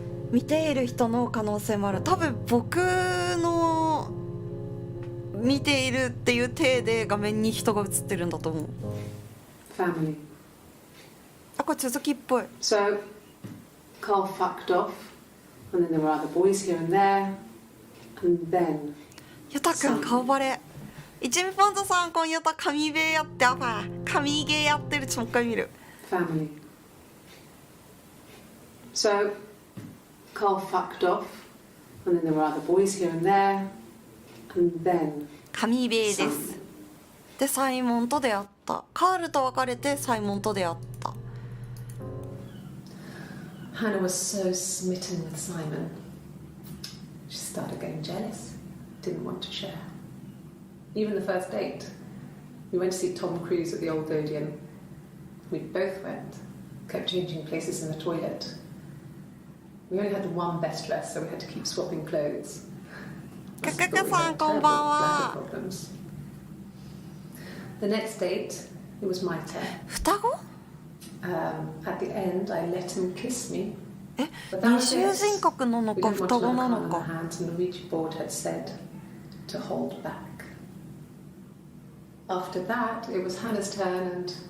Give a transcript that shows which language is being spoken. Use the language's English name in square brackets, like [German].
[Japanese] 見ている人の可能性もある。多分僕の見ているっていう体で画面に人が映ってるんだと思う。 [English] Family. [Japanese] あ、これ続きっぽい。 [English] So, Carl fucked off, and then there were other boys here and there, and then [Japanese] ゆたくん顔バレ。一味ポンズさん、今夜と神ゲーやって神ゲーやってる。ちょっともう一回見る。 [English] Family. So, Carl fucked off, and then there were other boys here and there, and then [Japanese] 神ゲーです。でサイモンと出会った。カールと別れてサイモンと出会った。 [English] Hannah was so smitten with Simon. She started getting jealous, didn't want to share. Even the first date, we went to see Tom Cruise at the Old Odeon. We both went, kept changing places in the toilet. We only had one best dress, so we had to keep swapping clothes. [Japanese] カカカさんこんばんは。 [English] The next date, it was my turn. [Japanese] 双子？ [English] At the end, I let him kiss me. [Japanese] 二重人格なのか双子なのか。 [English] And the Ouija board had said to hold back. After that, it was Hannah's turn, and